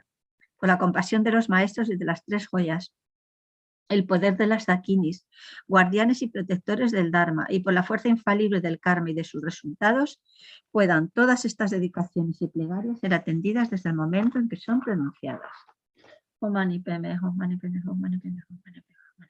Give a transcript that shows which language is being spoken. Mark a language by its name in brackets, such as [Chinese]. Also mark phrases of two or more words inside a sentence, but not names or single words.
[Spanish] Por la compasión de los maestros y de las 3 joyas, el poder de las dakinis, guardianes y protectores del Dharma, y por la fuerza infalible del karma y de sus resultados, puedan todas estas dedicaciones y plegarias ser atendidas desde el momento en que son pronunciadas. [Sanskrit] Om Mani Padme Hum, Mani Padme Hum, Mani Padme Hum, Mani Padme Hum.